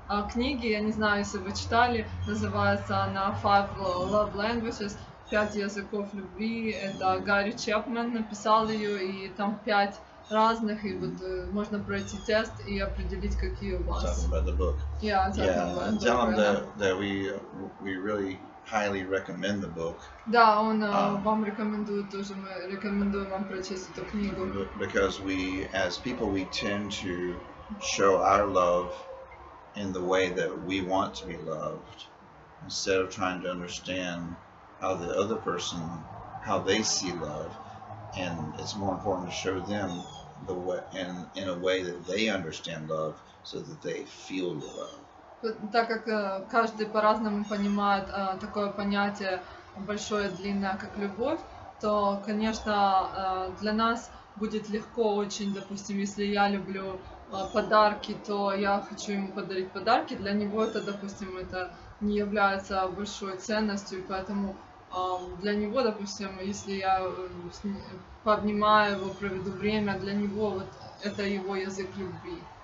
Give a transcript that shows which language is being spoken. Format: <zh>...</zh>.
<ru>книги, я не знаю, если вы читали, называется она Five Love Languages, 5 языков любви. Это Гарри Чепмен написал ее, и там 5 разных, и вот можно пройти тест и определить, какие у вас.</ru> <en>Talking about the book. Yeah, Yeah, tell them that we really highly recommend the book.</en> <ru>Да, он вам рекомендует тоже, мы рекомендуем вам прочесть эту книгу.</ru> <en>Because we, as people, we tend to show our love in the way that we want to be loved, instead of trying to understand how the other person, how they see love, and it's more important to show them the way, in a way that they understand love, so that they feel your love.</en> <ru>Так как каждый по-разному понимает такое понятие большое, длинное, как любовь, то, конечно, для нас будет легко очень, допустим, если я люблю подарки, то я хочу ему подарить подарки. Для него это, допустим, это не является большой ценностью, поэтому для него, допустим, если я пообнимаю его, проведу время, для него вот это его язык любви.</ru>